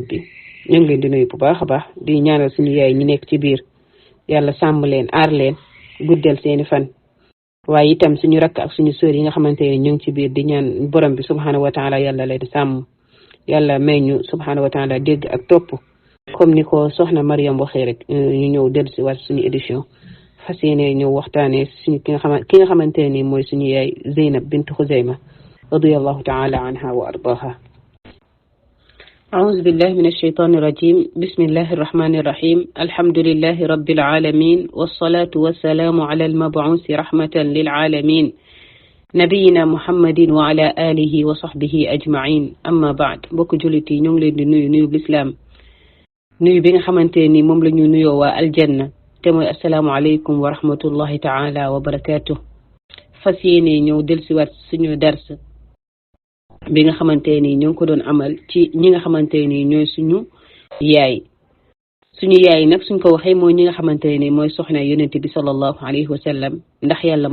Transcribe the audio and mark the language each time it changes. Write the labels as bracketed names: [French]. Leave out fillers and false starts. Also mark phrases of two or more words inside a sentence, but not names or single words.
[Wolof] bi ñu ngi leen di nuyu bu baax a baax di ñaanal suñu yaay ñi nekk ci biir yàlla sàmm leen aar leen guddal seeni fan waaye itam suñu rakk ak suñu sœur yi nga xamante ni ñu ngi ci biir di ñaan borom bi [Arabic] سبحانه وتعالى [Wolof] yàlla leen sàmm yàlla may ñu [Arabic] سبحانه وتعالى [Wolof] dégg ak topp comme ni ko soxna Mariam waxee rek ñu ñëw dellu si waat suñu édition fas yéene ñëw waxtaanee suñu ki nga xamante ni mooy suñu yaay Zeynab bint Xuzayma [Arabic] رضي الله تعالى عنها وأرضاها. أعوذ بالله من الشيطان الرجيم بسم الله الرحمن الرحيم الحمد لله رب العالمين والصلاة والسلام على المبعوث رحمة للعالمين نبينا محمد وعلى آله وصحبه أجمعين أما بعد [Wolof] بوك جولتي ñong leen di nuyu l'islam nuyu bi nga xamanteni mom la ñu nuyo wa aljanna te moy [Arabic] السلام عليكم ورحمة الله تعالى وبركاته [Wolof] fasiyene ñew del ci wat suñu dars bi nga xamanteni ñu ko doon amal ci ñi nga xamanteni ñoy suñu yaay nak suñ ko waxe moy ñi nga xamanteni moy soxna yonent bi [Arabic] صلى الله عليه وسلم [Wolof] ndax yàlla